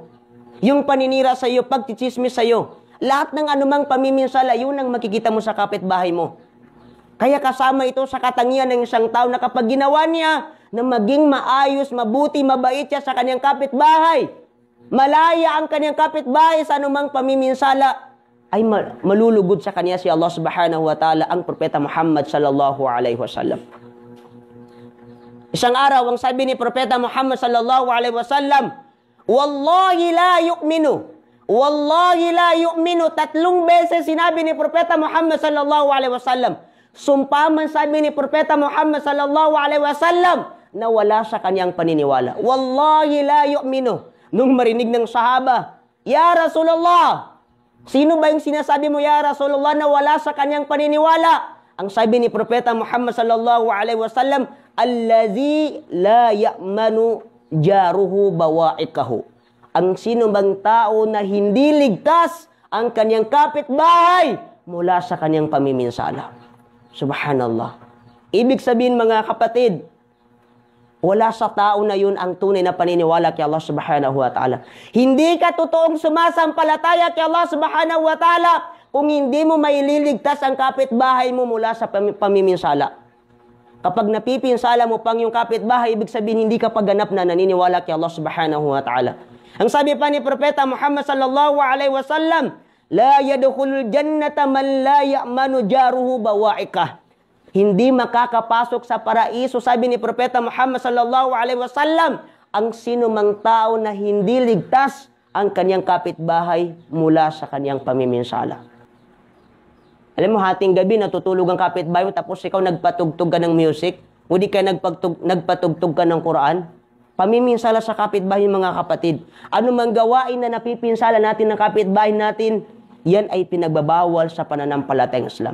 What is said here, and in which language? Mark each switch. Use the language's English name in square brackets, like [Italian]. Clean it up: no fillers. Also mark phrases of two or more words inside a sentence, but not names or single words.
[Filipino] Yung paninira sa iyo, pagtitsismis sa iyo. Lahat ng anumang pamiminsala, yun ang makikita mo sa kapitbahay mo. Kaya kasama ito sa katangian ng isang tao na kapag ginawa niya na maging maayos, mabuti, mabait siya sa kanyang kapitbahay, malaya ang kanyang kapitbahay sa anumang pamiminsala, ay malulugod sa kanya si [Arabic] الله سبحانه وتعالى, [Filipino] ang Propeta Muhammad [Arabic] صلى الله عليه وسلم. [Filipino] Isang araw, ang sabi ni Propeta Muhammad [Arabic] صلى الله عليه وسلم, والله لا يؤمن. والله لا يؤمن. [Filipino] 3 beses sinabi ni Propeta Muhammad [Arabic] صلى الله عليه وسلم. [Filipino] Sumpaman sabi ni Propeta Muhammad [Arabic] صلى الله عليه وسلم [Filipino] na wala sa kanyang paniniwala. [Arabic] والله لا يؤمن. [Filipino] Nung marinig ng sahaba, [Arabic] يا رسول الله, [Filipino] sino ba yung sinasabi mo, [Arabic] يا رسول الله, [Filipino] na wala sa kanyang paniniwala? Ang sabi ni Propeta Muhammad [Arabic] صلى الله عليه وسلم, الذي لا يأمن جاره بوائقه. [Filipino] Ang sino bang tao na hindi ligtas ang kanyang kapitbahay mula sa kanyang pamiminsala. Subhanallah. Ibig sabihin, mga kapatid, wala sa tao na yun ang tunay na paniniwala kay [Arabic] الله سبحانه وتعالى. [Filipino] Hindi ka totoong sumasampalataya kay [Arabic] الله سبحانه وتعالى [Filipino] kung hindi mo maililigtas ang kapitbahay mo mula sa pamiminsala. Kapag napipinsala mo pang yung kapitbahay, ibig sabihin hindi ka pagganap na naniniwala kay [Arabic] الله سبحانه وتعالى. [Filipino] Ang sabi pa ni Propeta Muhammad [Arabic] صلى الله عليه وسلم, لا يدخل الجنة من لا يأمن جاره بوائقه. [Filipino] Hindi makakapasok sa paraiso, sabi ni Propeta Muhammad [Arabic] صلى الله عليه وسلم, [Filipino] ang sino mang tao na hindi ligtas ang kanyang kapitbahay mula sa kanyang pamiminsala. Alam mo, hating gabi natutulog ang kapitbahay mo, tapos ikaw nagpatugtog ka ng music, o di ka nagpatugtog ka ng Quran. Pamiminsala sa kapitbahay, mga kapatid. Ano mang gawain na napipinsala natin ng kapitbahay natin, yan ay pinagbabawal sa pananampalatayang Islam.